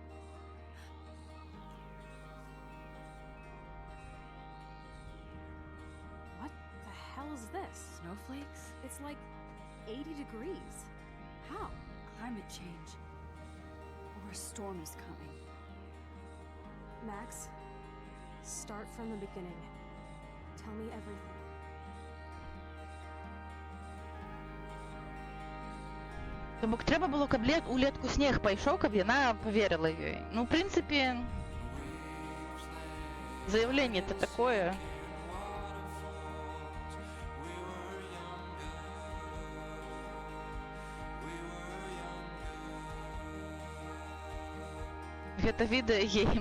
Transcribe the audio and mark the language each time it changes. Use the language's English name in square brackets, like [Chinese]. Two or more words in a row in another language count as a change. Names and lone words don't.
[English] What the hell is this? Snowflakes? It's like 80 degrees. How? Climate change. Or a storm is coming. Max, start from the beginning. Tell me everything. [Belarusian] То бок трэба было, каб улетку снег пайшоў, каб яна паверыла ёй. Ну, ў прынцыпе, заявленне-то такое. Гэта відэагейм.